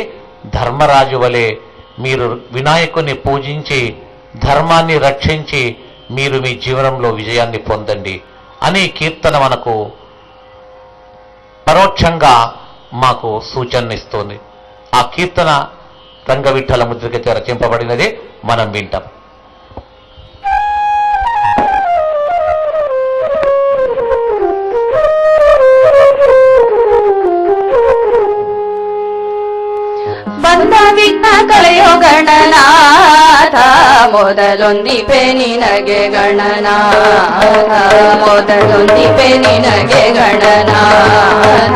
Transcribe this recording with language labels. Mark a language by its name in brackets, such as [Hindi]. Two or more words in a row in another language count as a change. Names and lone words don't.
[Telugu] ధర్మరాజు వలె మీరు వినాయకుని పూజించి ధర్మాన్ని రక్షించి మీరు మీ జీవనంలో విజయాన్ని పొందండి అని కీర్తన మనకు పరోక్షంగా మాకు సూచననిస్తోంది. ఆ కీర్తన రంగవిఠల ముద్రికతో రచింపబడినది, మనం వింటాం. [Kannada] ಬಂದ ವಿಘ್ನ ಕಳೆಯೋ ಗಣನಾಥ, ಮೊದಲೊಂದಿಪೆ ನಿನಗೆ ಗಣನಾಥ, ಮೊದಲೊಂದಿಪೆ ನಿನಗೆ ಗಣನಾಥ.